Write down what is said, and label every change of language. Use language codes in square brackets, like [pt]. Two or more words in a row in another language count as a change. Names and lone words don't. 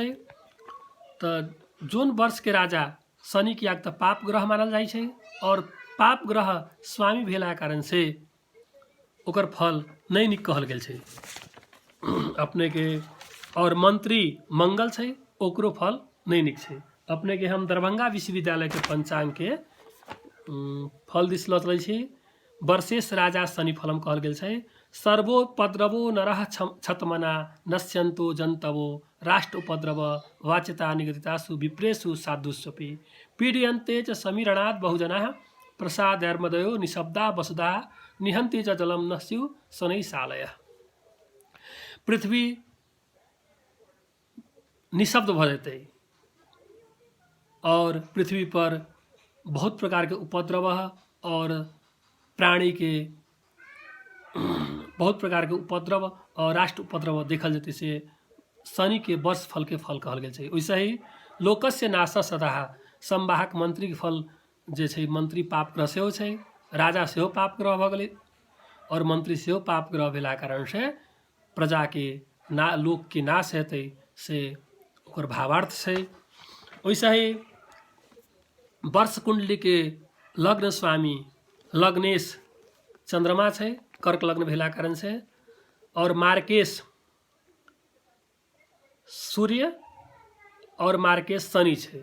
[mai] तऽ जोन वर्ष के राजा शनि कियाक तऽ पाप ग्रह मानल जाइ छै और पाप ग्रह स्वामी भेला कारण से ओकर फल नहीं नीक कहल गेल छै अपने के। और मंत्री मंगल छै, ओकरो फल नहीं नीक छै अपने के। हम दरभंगा विश्वविद्यालय के पंचांग के फल दिस लऽ चलै छी। वर्षेश राजा शनि फलम कहल गेल छै। [sa] सर्वोपद्रवो नरः छतमना नश्यन्तो जन्तवो राष्ट्र उपद्रव वाच्यता निगदितासु विप्रेषु साधुष्वपि पीड्यन्ते च समीरणात् बहुजनाः प्रसादैर्मदयो निशब्दा वसुधा निहन्ति च जलम न स्युः शनैः शालयः। [mai] पृथ्वी निशब्द भ जेतै और पृथ्वी पर बहुत प्रकार के उपद्रव और प्राणी के बहुत प्रकार के उपद्रव और राष्ट्र उपद्रव देखल जेतै से शनि के वर्ष फल के फल कहल गेल छै। वैसे ही [sa] लोकस्य नाश सदा संवाहक [mai] मंत्री के फल जे छै, मंत्री पाप ग्रह सेहो छै, राजा सेहो पाप ग्रह भऽ गेलै और मंत्री सेहो पाप ग्रह भेला कारण से प्रजा के लोक के नाश हेतै से ओकर भावार्थ छै। वैसे ही वर्ष कुंडली के लग्न स्वामी लग्नेश चंद्रमा छै, कर्क लग्न भेला कारण से, और मार्केश सूर्य और मार्केश शनि छै।